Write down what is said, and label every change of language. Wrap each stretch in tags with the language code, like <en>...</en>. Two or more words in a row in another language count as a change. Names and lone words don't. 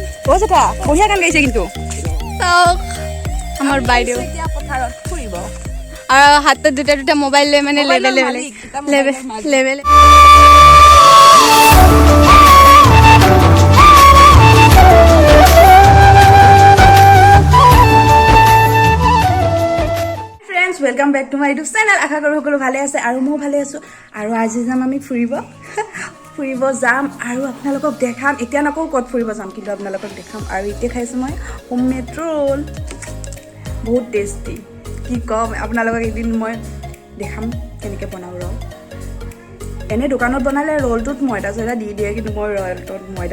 <as>এটা বঢ়িয়া গান গাইছে কিন্তু আমাৰ বাইদেউ এতিয়া পথাৰত ফুৰিব আৰু হাতত দুটা মোবাইল লৈ মানে লেভেল</as> <en>Welcome back to my YouTube channel</en> <hi>आशा करूँ</hi> <as>সকলো ভালে আছে আৰু মই ভালে আছো আৰু আজি যাম আমি ফুৰিব যাম আৰু আপোনালোকক দেখাম এতিয়া নকওঁ ক'ত ফুৰিব যাম কিন্তু আপোনালোকক দেখাম আৰু এতিয়া খাইছো মই হোমমেড ৰোল বহুত টেষ্টি কি কম আপোনালোকক এদিন মই দেখাম কেনেকৈ বনাওঁ ৰ এনে দোকানত বনালে ৰোলটোত ময়দা চয়দা দি দিয়ে কিন্তু মই ৰোলটোত ময়দা</as>